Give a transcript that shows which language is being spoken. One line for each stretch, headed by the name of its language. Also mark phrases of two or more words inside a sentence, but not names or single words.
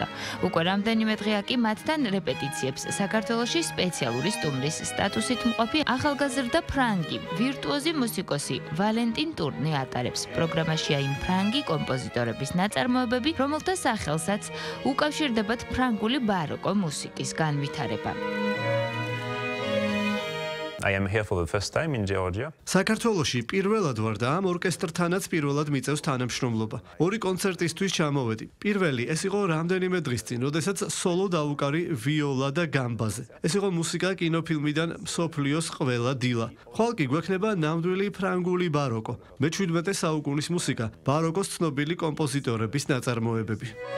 Georgian: უკვე რამდენიმე დღეა კი მათთან რეპეტიციებს საქართველოში სპეციალური სტუმრის სტატუსით მყოფი ახალგაზრდა ფრანგი ვირტუოზი მუსიკოსი ვალენტინ ტურნე ატარებს. პროგრამაშია იმ ფრანგი კომპოზიტორების ნაწარმოებები, რომელთა სახელსაც უკავშირდებათ ფრანგული ბაროკო მუსიკის განვითარება.
English: I am here for the first time in Georgia.
Georgian: საქართველოში პირველად ვარ და ამ ორკესტრთანაც პირველად მიწევს თანამშრომლობა. ორი კონცერტისთვის ჩამოვედი. პირველი ეს იყო რამდენიმე დღის წინ, როდესაც სოლო დაუკარი ვიოლა და გამბაზე. ეს იყო მუსიკა კინოფილმიდან მსოფლიოს ყველა დილა. ხვალ კი გვექნება ნამდვილი ფრანგული ბაროკო. მე-17 საუკუნის მუსიკა, ბაროკოს ცნობილი კომპოზიტორების ნაწარმოებები.